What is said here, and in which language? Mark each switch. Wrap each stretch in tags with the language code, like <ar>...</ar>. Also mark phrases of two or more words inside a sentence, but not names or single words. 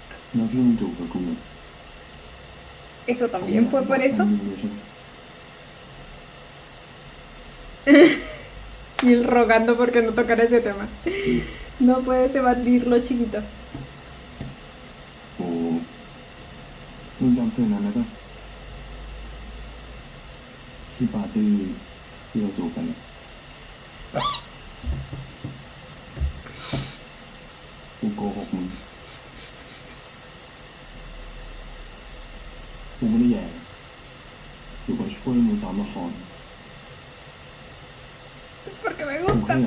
<th>เราเพิ่งจูบกับกู</th> <es>¿Eso también fue por eso? Y él rogando porque no tocara ese tema. No puedes evadirlo, chiquito.</es> <th>โอ้มึงจำคืนนั้นได้ปะที่ปาร์ตี้ที่เราจูบกันกูโกหกมึงกูไม่ได้แย่กูก็ช่วยมึงซ้อมละคร</th> <es>Es porque me</es> <th>กูแค่</th> <es>gusta.</es>